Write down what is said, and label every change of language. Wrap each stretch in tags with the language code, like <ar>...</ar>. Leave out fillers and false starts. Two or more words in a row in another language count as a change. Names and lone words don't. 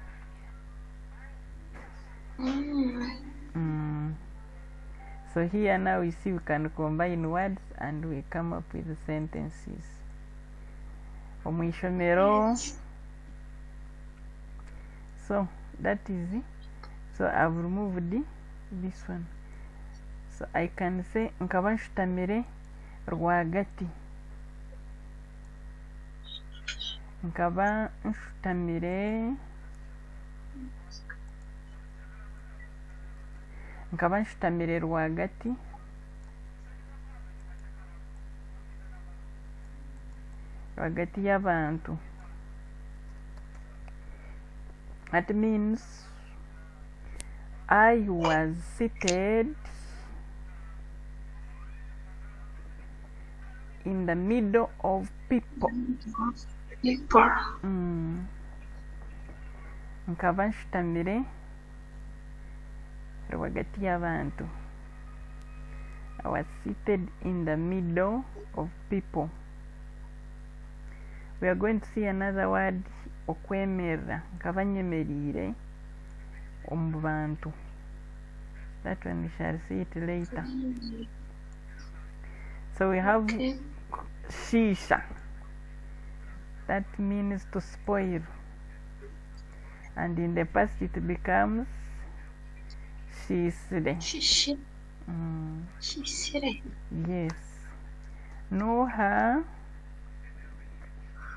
<en>So here now we see we can combine words and we come up with sentences. Omwishomero. So that is it. So I've removed this one. So I can say</en> <nyn>nkaba nshutamire rwagati. Nkaba nshutamire rwagati y'abantu.</nyn> <en>That means I was seated in the middle of people.</en> <nyn>Nkaba nshutamire rwagati y'abantu.</nyn> <en>I was seated in the middle of people. We are going to see another word, okwemerera.</en> <nyn>Nkaba nyemerire omu bantu.</nyn> <en>That one we shall see it later. So we have shisha. That means to spoil. And in the past it becomes shisire. Shisire. Yes. Noha</en>